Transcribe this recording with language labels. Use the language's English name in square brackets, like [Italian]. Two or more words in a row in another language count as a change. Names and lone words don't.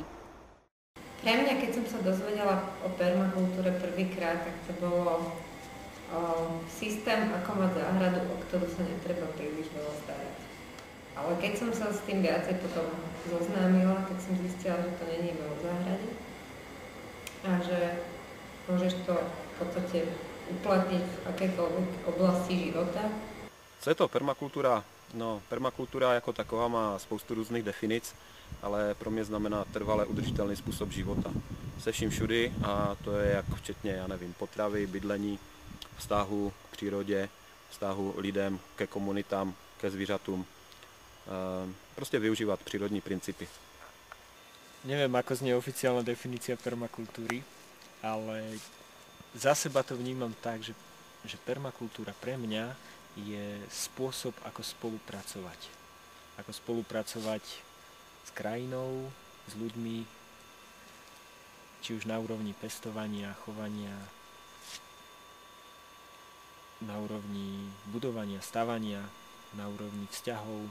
[Slovak] Pre mňa, keď som sa dozvedela o permakultúre prvýkrát, tak to bolo systém, ako mať záhradu, o ktorú sa netreba príliš veľa starať. Ale keď som sa s tým viacej potom zoznámila, tak som zistila, že to není iba o záhrade a že môžeš to v podstate uplatniť v akékoľvek oblasti života. [Czech] Co je to permakultura? No, permakultura jako taková má spoustu různých definic, ale pro mě znamená trvale udržitelný způsob života. Se vším všudy a to je jak včetně, já nevím, potravy, bydlení, vztahu k přírodě, vztahu lidem, ke komunitám, ke zvířatům. Prostě využívat přírodní principy. [Slovak] Neviem, ako znie oficiálna definícia permakultúry, ale za seba to vnímam tak, že permakultúra pre mňa je spôsob, ako spolupracovať. Ako spolupracovať s krajinou, s ľuďmi, či už na úrovni pestovania, chovania, na úrovni budovania, stavania, na úrovni vzťahov.